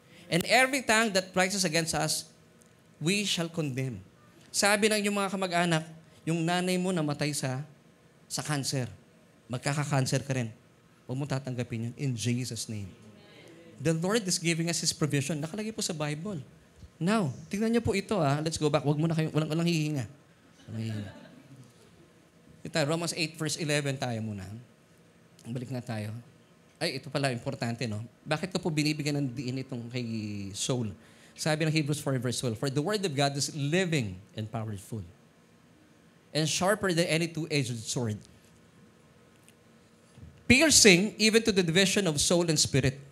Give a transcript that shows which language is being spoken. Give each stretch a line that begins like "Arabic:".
English: And every tongue that rises against us, we shall condemn.
Filipino: Sabi ng yung mga kamag-anak, yung nanay mo namatay sa cancer. Magkaka-cancer ka rin. Huwag mo tatanggapin yun
English: in Jesus' name. The Lord is giving us His provision.
Filipino: Nakalagay po sa Bible.
English: Now,
Filipino: tingnan niyo po ito
English: Let's go back.
Filipino: Huwag mo na kayo, walang hihinga. Walang hihinga. Ito, Romans 8 verse 11 tayo muna. Balik na tayo. Ay, ito pala, importante, no? Bakit ko po binibigyan ng diin itong kay Saul? Sabi ng
English: Hebrews 4 verse 12, "For the word of God is living and powerful, and sharper than any two-edged sword, piercing even to the division of soul and spirit."